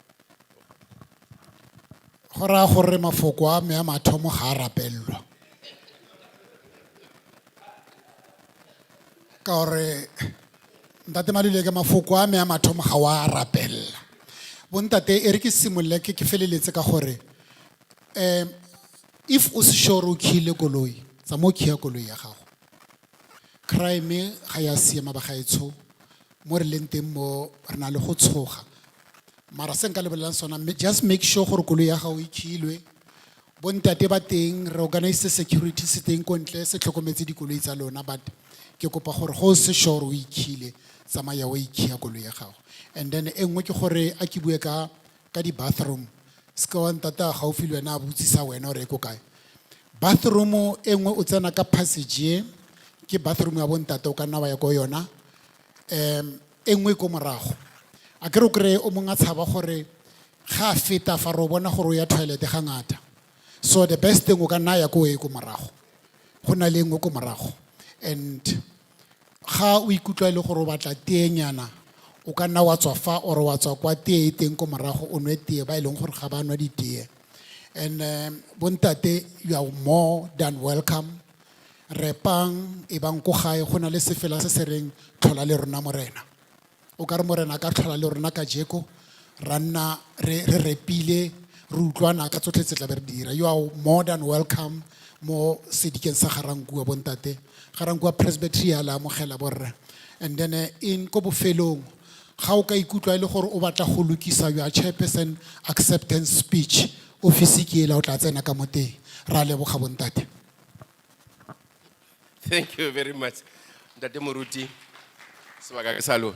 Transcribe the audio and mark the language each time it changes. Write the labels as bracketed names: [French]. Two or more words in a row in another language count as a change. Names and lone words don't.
[Tswana] gora gore mafoko a me a mathomo ga a rapellwa. Ka gore ntate Maluleka mafoko a me a mathomo ga wa rapella. Bontate e re ke simolle ke feleletse ka gore if o se sure o khile koloi tsa mo khia koloi ya gago, crime ga ya siama ba gaetsho mo re leng teng mo re na le go tshoga. Mara se nka le bolelang sona, [English] just make sure [Tswana] gore koloi ya gago e khilwe, bontate ba teng re [English] organize security [Tswana] se teng ko ntle se tlhokometse dikoloi tsa lona, but ke kopa gore go se sure o ikhile tsamaya o ikhia koloi ya gago. [English] And then [Tswana] e nngwe ke gore a ke bue ka di bathroom, ska wa ntata gaufi le wena a botsisa wena o re ko kae. Bathroom e nngwe o tsena ka passage ke bathroom ya bontate o ka nna wa ya ko yona, e nngwe ko morago a ke re o kry o mongwe a tshaba gore ga a feta fa re bona gore o ya toilet ga ngata, [English] so the best thing [Tswana] o ka nna ya ko e ko morago, go na le nngwe ko morago. And ga o ikutlwa le gore o batla teenyana o ka nna wa tswa fa or wa tswa kwa tee teng ko morago o nwe tee ba ileng gore ga ba nwa ditee. [English] And bontate, you are more than welcome. [Tswana] Repang e bang ko gae go na le sefela se se reng tlhola le rona morena, o ka re morena ka tlhola le rona ka jeko ra nna re repile re utlwana ka tsotlhe tse tla be re dira. [English] You are more than welcome [Tswana] mo sedikeng sa Ga-Rankuwa bontate. Ga-Rankuwa Presbytery ya la amogela borre. [English] And then in [Tswana] ko bofelong ga o ka ikutlwa le gore o batla go lokisa [English] your chairperson acceptance speech, [Tswana] office ke ela o tla tsena ka moteng. Ra leboga bontate. [English] Thank you very much. [Tswana] Ntate Moruti, sebaka ke sa lona.